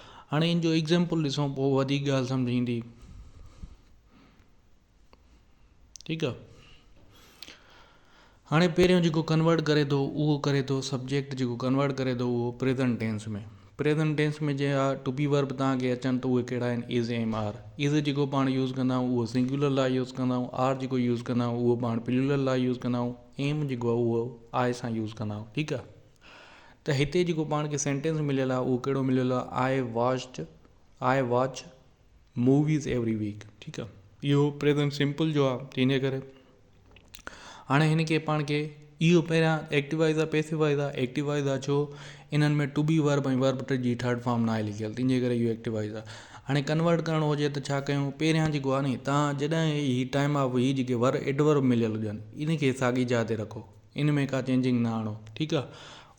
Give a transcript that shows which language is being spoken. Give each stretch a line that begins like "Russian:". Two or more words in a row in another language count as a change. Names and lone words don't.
Sindhi: हाणे इन जो एग्ज़ाम्पल ॾिसूं पोइ वधीक ॻाल्हि सम्झ ईंदी, ठीकु आहे। हाणे पहिरियों जेको कन्वर्ट करे थो उहो करे थो सब्जेक्ट जेको कन्वर्ट करे थो उहो
English: present tense
Sindhi: में।
English: present tense
Sindhi: में जे आहे
English: to be verb
Sindhi: तव्हांखे अचनि त उहे कहिड़ा आहिनि,
English: is am are.
Sindhi: इज़ जेको पाण यूज़ कंदा आहियूं उहो सिंगुलर लाइ यूज़ कंदा आहियूं। आर जेको यूज़ कंदा आहियूं उहो पाण प्लूरल लाइ यूज़ कंदा आहियूं। एम जेको आहे उहो आय सां यूज़ कंदा आहियूं, ठीकु आहे। त हिते जेको पाण खे सेंटेंस मिलियल आहे उहो कहिड़ो मिलियल आहे,
English: I watch movies every week,
Sindhi: ठीकु आहे। इहो
English: present simple
Sindhi: जो आहे, तंहिंजे करे हाणे हिन खे पाण खे इहो पहिरियां
English: active voice
Sindhi: आहे
English: passive voice
Sindhi: आहे।
English: active voice
Sindhi: आहे छो, इन्हनि में
English: to be verb
Sindhi: ऐं वर्ब जी
English: third form
Sindhi: न आहे लिखियलु, तंहिंजे करे इहो
English: active voice
Sindhi: आहे। हाणे कन्वर्ट करणो हुजे त छा कयूं, पहिरियां जेको आहे नी तव्हां जॾहिं ही
English: time of
Sindhi: ही जेके एडवर्ब मिलियल हुजनि इनखे साॻी जाइ ते रखो, इन में का चेंजिंग न आणो, ठीकु आहे।